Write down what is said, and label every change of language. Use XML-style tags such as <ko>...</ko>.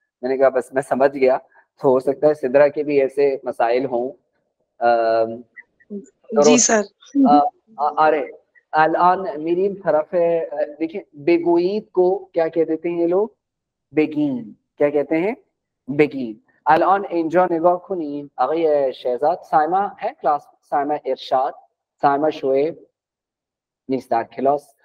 <hi>मैंने कहा बस मैं समझ गया. तो हो सकता है सिद्रा के भी ऐसे मसाइल हों. जी सर.</hi> <fa>अरे الان میریم طرف.</fa> <hi>देखिए बेगोईद को क्या कह देते हैं ये लोग؟ बेगीन. क्या कहते हैं؟ बेगीन.</hi> <fa>الان اینجا نگاه کنین آقای شهزاد. سایما है क्लास؟ سایما ارشاد، سایما شعیب نیست در کلاس.</fa>